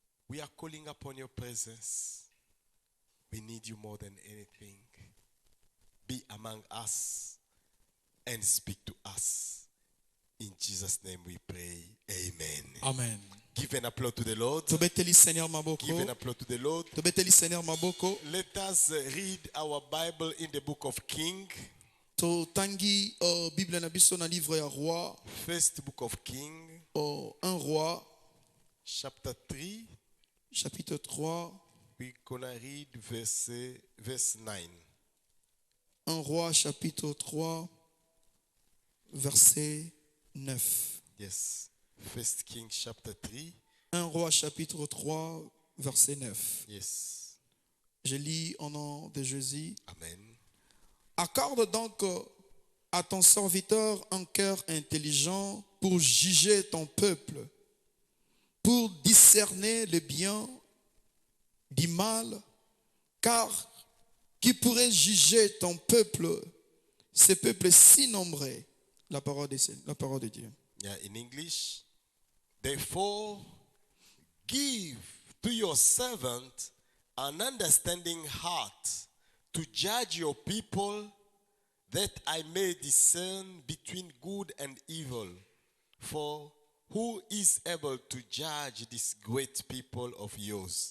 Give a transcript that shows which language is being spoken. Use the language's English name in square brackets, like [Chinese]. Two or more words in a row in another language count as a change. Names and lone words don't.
[English] We are calling upon your presence. We need you more than anything. Be among us and speak to us. In Jesus' name we pray. Amen. Amen. Give an applause to the Lord. [Lingala] Tobeteli Seigneur maboko. [English] Give an applause to the Lord. [Lingala] Tobeteli Seigneur maboko. [English] Let us read our Bible in the book of King. [Lingala] Totangi Bible na biso na livre ya roi. [English] First book of King. [French] Un roi. [English] Chapter 3. [French] Chapitre 3. [English] We're gonna read verse 9. [French] Un roi chapitre 3 verset 9. [English] Yes. First King chapter 3. [French] Un roi chapitre 3 verset 9. [English] Yes. [French] Je lis au nom de Jésus. Amen. Accorde donc à ton serviteur un cœur intelligent pour juger ton peuple, pour discerner le bien du mal, car qui pourrait juger ton peuple, ce peuple si nombreux? La parole de Dieu. [English] Yeah, in English. Therefore, give to your servant an understanding heart to judge your people, that I may discern between good and evil. For who is able to judge this great people of yours?